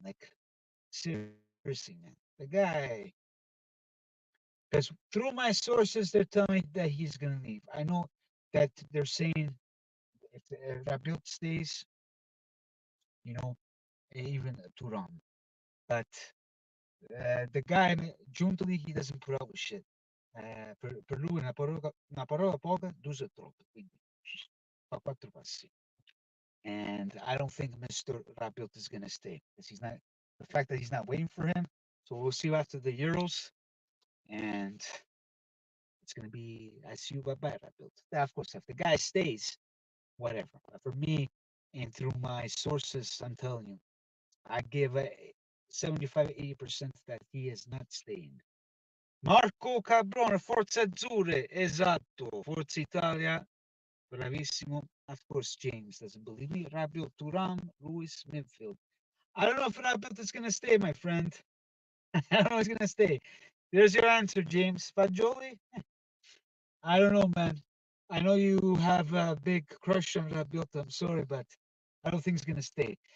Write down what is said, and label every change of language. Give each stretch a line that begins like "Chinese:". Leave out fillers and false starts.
English: Like, seriously, man. The guy, because through my sources, they're telling me that he's going to leave. I know that they're saying if Rabiot stays, even Turan. But the guy, Giuntoli, he doesn't put up with shit.
Italian: Per lui una parola poca, due troppe. Quindi fa quattro passi.
English: And I don't think Mr. Rabiot is going to stay because he's not. The fact that he's not waiting for him. So we'll see after the Euros. And it's gonna be I see you bye bye Rabiot. Of course, if the guy stays, whatever. But for me, and through my sources, I'm telling you, I give a 75-80% that he is not staying.
Italian: Marco Cabrone, Forza Azzurri, esatto, Forza Italia, bravissimo.
English: Of course, James doesn't believe me. Rabiot, Turam, Luis, midfield. I don't know if Rabiot is going to stay, my friend. I don't know if he's going to stay. There's your answer, James. Fagioli? I don't know, man. I know you have a big crush on Rabiot. I'm sorry, but I don't think he's going to stay.